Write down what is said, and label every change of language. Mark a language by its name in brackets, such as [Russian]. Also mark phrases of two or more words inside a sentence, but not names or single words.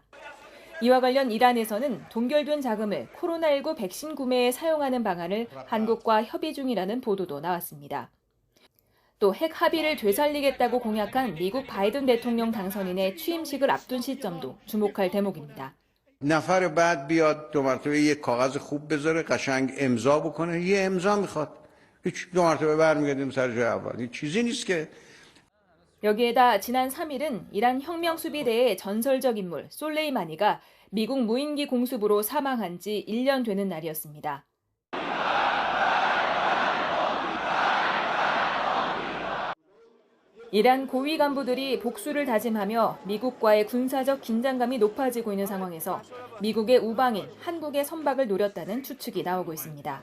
[Korean] 이와 관련 이란에서는 동결된 자금을 코로나19 백신 구매에 사용하는 방안을 한국과 협의 중이라는 보도도 나왔습니다. 또 핵 합의를 되살리겠다고 공약한 미국 바이든 대통령 당선인의 취임식을 앞둔 시점도 주목할 대목입니다. [Persian] نفر بعد بیاد دو مرتبه یک کاغذ خوب بذاره قشنگ امضا بکنه یه امضا میخواد هیچ دو مرتبه برمیگردیم سر جای اول این چیزی نیست که [Korean] 여기에다 지난 3일은 이란 혁명수비대의 전설적 인물 솔레이마니가 미국 무인기 공습으로 사망한 지 1년 되는 날이었습니다. 이란 고위 간부들이 복수를 다짐하며 미국과의 군사적 긴장감이 높아지고 있는 상황에서 미국의 우방인 한국의 선박을 노렸다는 추측이 나오고 있습니다.